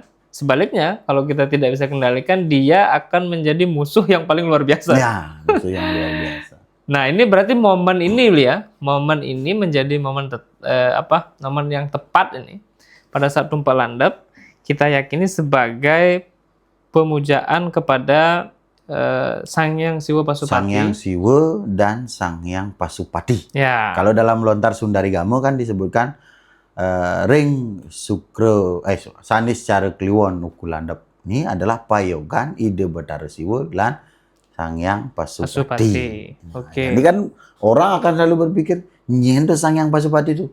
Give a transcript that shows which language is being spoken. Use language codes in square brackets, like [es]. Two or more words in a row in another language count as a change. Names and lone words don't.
[id] Sebaliknya, kalau kita tidak bisa kendalikan, dia akan menjadi musuh yang paling luar biasa. Ya, musuh yang luar biasa. Nah, ini berarti momen ini, ya, momen ini menjadi momen momen yang tepat ini. Pada saat Tumpek Landep, kita yakini sebagai pemujaan kepada Sang Hyang Siwa Pasupati. Sang Hyang Siwa dan Sang Hyang Pasupati. Ya. Kalau dalam Lontar Sundarigama kan disebutkan [ban] Ring Sukro [id] Sanis Cara Kliwon Uku Landep. Ini adalah payogan ide Bathara Siwa dan Sang Hyang Pasupati. Oke. Jadi kan orang akan selalu berpikir nyendo Sang Hyang Pasupati itu.